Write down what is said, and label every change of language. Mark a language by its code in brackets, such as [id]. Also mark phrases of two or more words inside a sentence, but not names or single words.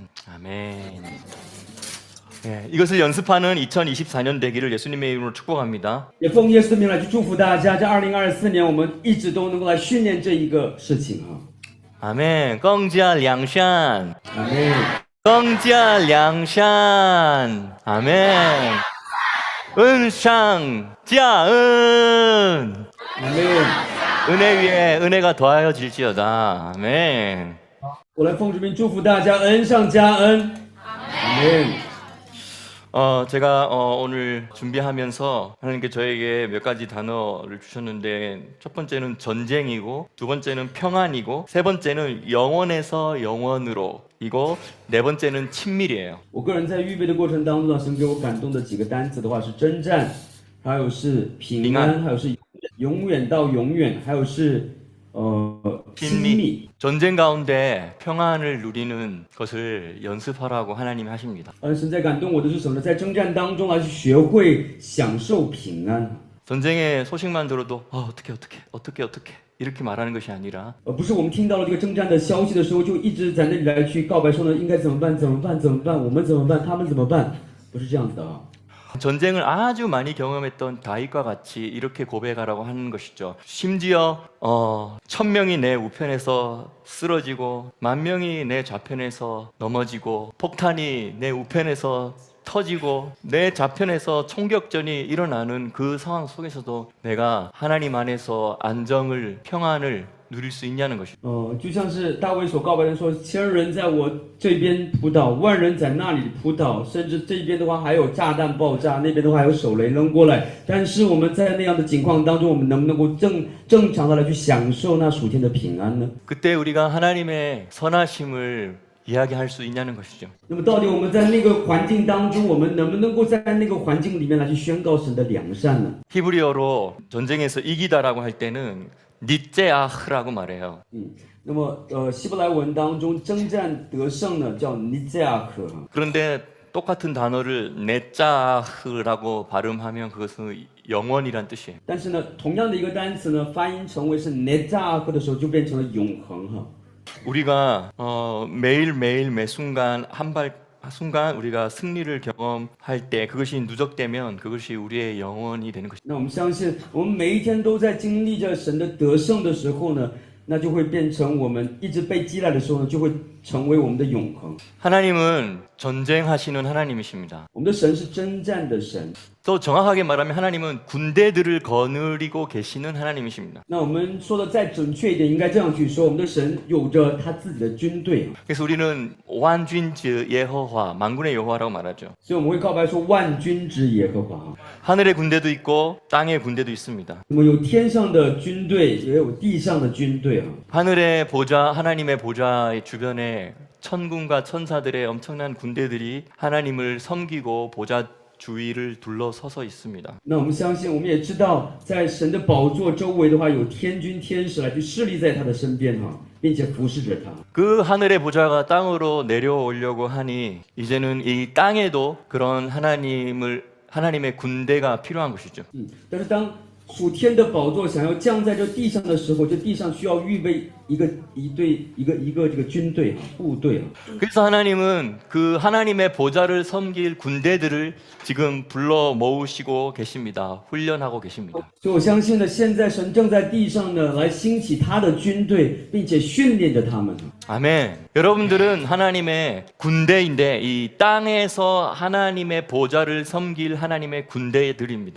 [ko] 아멘. 네, 이것을 연습하는 2024년 되기를 예수님의 이름으로 축복합니다. [zh] 也奉耶稣的名来去祝福大家，在2024年，我们一直都能够来训练这一个事情。 아멘. 更加良善，阿门。更加良善. [ko] 아멘. 은상加은. [zh] 阿门。 [ko] 은혜 위에 은혜가 더하여질지어다. 아멘. [zh] 我来奉主名祝福大家，恩上加恩。阿门。 [ko] 제가 오늘 준비하면서 하나님께 저에게 몇 가지 단어를 주셨는데 첫 번째는 전쟁이고 두 번째는 평안이고 세 번째는 영원에서 영원으로 이고 네 번째는 친밀이에요. [zh] 我个人在预备的过程当中呢，神给我感动的几个单词的话是征战，还有是平安，还有是永远到永远，还有是亲密。 [ko] 전쟁 가운데 평안을 누리는 것을 연습하라고 하나님이 하십니다. [zh] 神在感动我的是什么呢？在征战当中来去学会享受平安。 [ko] 전쟁의 소식만 들어도 어떻게 이렇게 말하는 것이 아니라 [zh] 不是我们听到了这个征战的消息的时候，就一直在那里来去告白说呢，应该怎么办？怎么办？怎么办？我们怎么办？他们怎么办？不是这样子的啊。 [ko] 전쟁을 아주 많이 경험했던 다윗과 같이 이렇게 고백하라고 하는 것이죠. 심지어 1000명이 내 우편에서 쓰러지고 10,000명이 내 좌편에서 넘어지고 폭탄이 내 우편에서 터지고 내 좌편에서 총격전이 일어나는 그 상황 속에서도 내가 하나님 안에서 안정을, 평안을 누릴 수 있냐는 것이죠. [zh] 就像是大卫所告白的说，1000人在我这边扑倒，万人在那里扑倒，甚至这边的话还有炸弹爆炸，那边的话还有手雷扔过来。但是我们在那样的情况当中，我们能不能够正常的来去享受那属天的平安呢？ [ko] 그때 우리가 하나님의 선하심을 이야기할 수 있냐는 것이죠. [zh] 那么到底我们在那个环境当中，我们能不能够在那个环境里面来去宣告神的良善呢？ [ko] 히브리어로 전쟁에서 이기다라고 할 때는 니제아흐라고 말해요. [zh] 那么希伯来文当中征战得胜呢，叫尼加亚克。 [ko] 그런데 똑같은 단어를 네짜흐라고 발음하면 그것은 영원이란 뜻이에요. [zh] 但是呢，同样的一个单词呢，发音成为是尼加亚克的时候，就变成了永恒哈。 [ko] 우리가 매일매일 매 순간 순간 우리가 승리를 경험할 때 그것이 누적되면 그것이 우리의 영원이 되는 것입니다. [zh] 那我们相信，我们每一天都在经历着神的得胜的时候呢，那就会变成我们一直被击来的时候呢，就会成为我们的永恒。 [ko] 하나님은 전쟁하시는 하나님이십니다. [zh] 我们的神是征战的神。 [ko] 또 정확하게 말하면 하나님은 군대들을 거느리고 계시는 하나님이십니다. [zh] 那我们说的再准确一点，应该这样去说，我们的神有着他自己的军队。 [ko] 그래서 우리는 완군즈 예호와 만군의 여호와라고 말하죠. [zh] 所以我们会告白说万军之耶和华。 [ko] 하늘의 군대도 있고 땅의 군대도 있습니다. [zh] 那么有天上的军队，也有地上的军队啊。 [ko] 하늘의 보좌, 하나님의 보좌의 주변에 천군과 천사들의 엄청난 군대들이 하나님을 섬기고 보좌 주위를 둘러서서 있습니다. [zh] 那我们相信，我们也知道，在神的宝座周围的话，有天军天使来去侍立在他的身边哈，并且服侍着他。 [ko] 그 하늘의 보좌가 땅으로 내려오려고 하니 이제는 이 땅에도 그런 하나님의 군대가 필요한 것이죠. [zh] 但是当属天的宝座想要降在这地上的时候，这地上需要预备一个这个军队部队啊。 [ko] 그래서 하나님은 그 하나님의 보좌를 섬길 군대들을 지금 불러 모으시고 계십니다. 훈련하고 계십니다. [zh] 所以我相信呢，现在神正在地上呢来兴起他的军队，并且训练着他们。 [ko] 아멘. 여러분들은 하나님의 군대인데 이 땅에서 하나님의 보좌를 섬길 하나님의 군대들입니다.